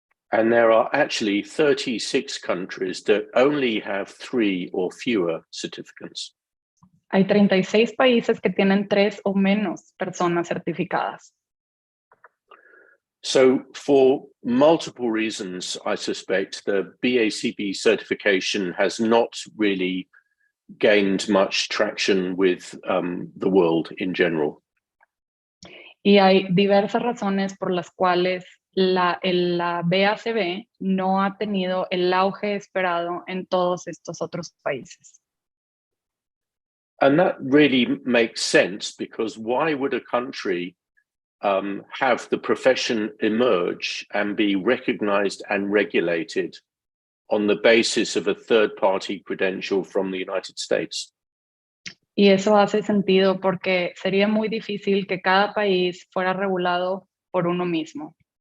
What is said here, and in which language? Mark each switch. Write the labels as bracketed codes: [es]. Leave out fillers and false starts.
[en] And there are actually 36 countries that only have 3 or fewer certificates. [es] Hay 36 países que tienen 3 o menos personas certificadas. [en] So for multiple reasons, I suspect the BACB certification has not really gained much traction with the world in general. [es] Y hay diversas razones por las cuales la BACB no ha tenido el auge esperado en todos estos otros países. [en] And that really makes sense, because why would a country have the profession emerge and be recognized and regulated on the basis of a third-party credential from the United States? [es] Y eso hace sentido porque sería muy difícil que cada país fuera regulado por uno mismo.